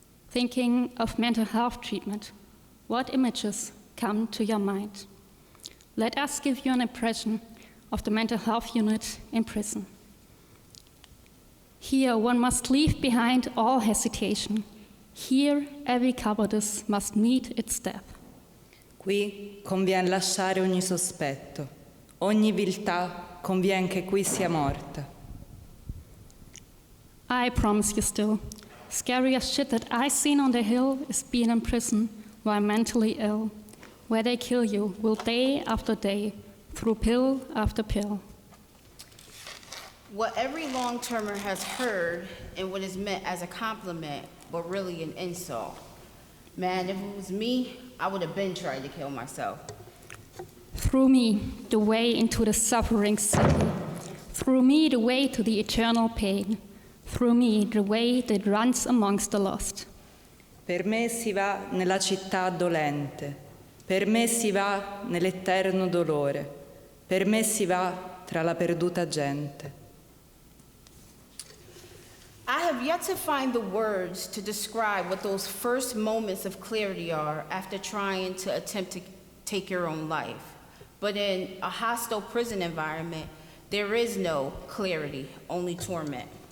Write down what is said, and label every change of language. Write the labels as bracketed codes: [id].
[en] Thinking of mental health treatment, what images come to your mind? Let us give you an impression of the mental health unit in prison. Here one must leave behind all hesitation. Here every cowardice must meet its death. [it] Qui convien lasciare ogni sospetto, ogni viltà convien che qui sia morta. [en] I promise you still, scariest shit that I seen on the hill is being in prison while mentally ill, where they kill you will day after day, through pill after pill. What every long-termer has heard and what is meant as a compliment, but really an insult. Man, if it was me, I would have been trying to kill myself. Through me, the way into the suffering city. Through me, the way to the eternal pain. Through me, the way that runs amongst the lost. [it] Per me si va nella città dolente, per me si va nell'eterno dolore, per me si va tra la perduta gente. [en] I have yet to find the words to describe what those first moments of clarity are after trying to attempt to take your own life. But in a hostile prison environment, there is no clarity, only torment.